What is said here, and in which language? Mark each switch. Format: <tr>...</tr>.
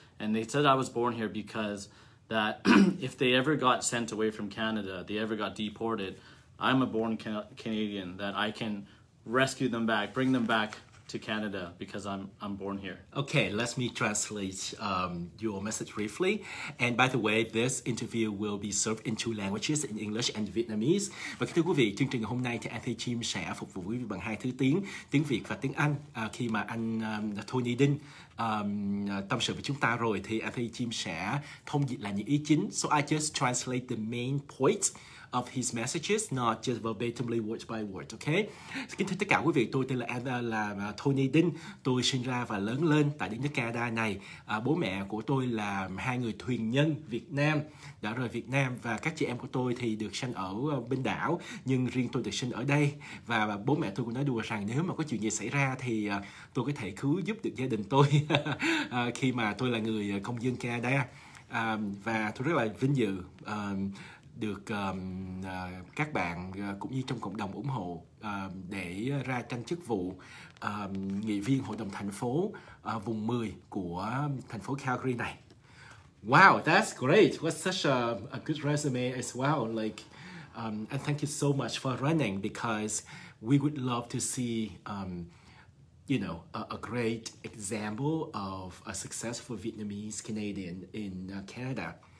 <en>And they said I was born here because that if they ever got sent away from Canada, they ever got deported, I'm a born Canadian, that I can rescue them back, bring them back to Canada because I'm born here. Okay, let me translate your message briefly. And by the way, this interview will be served in 2 languages, in English and Vietnamese.</en> <vi>Và thưa quý vị, chương trình ngày hôm nay thì anh Thi Chim sẽ phục vụ quý vị bằng 2 thứ tiếng, tiếng Việt và tiếng Anh. Khi mà anh Tony Dinh tâm sự với chúng ta rồi thì anh Thi Chim sẽ thông dịch lại những ý chính. So I just translate the main points of his messages, not just verbatimly word by word, okay? Kính thưa tất cả quý vị, tôi tên là Tony Dinh. Tôi sinh ra và lớn lên tại đất nước Canada này. Bố mẹ của tôi là 2 người thuyền nhân Việt Nam, đã rời Việt Nam, và các chị em của tôi thì được sinh ở bên đảo, nhưng riêng tôi được sinh ở đây. Và bố mẹ tôi cũng nói đùa rằng nếu mà có chuyện gì xảy ra thì tôi có thể cứu giúp được gia đình tôi khi mà tôi là người công dân Canada. Và tôi rất là vinh dự được các bạn cũng như trong cộng đồng ủng hộ để ra tranh chức vụ nghị viên hội đồng thành phố vùng 10 của thành phố Calgary này.</vi> <en>Wow, that's great. What's such a good resume as well. Like, and thank you so much for running, because we would love to see a great example of a successful Vietnamese Canadian in Canada.</en>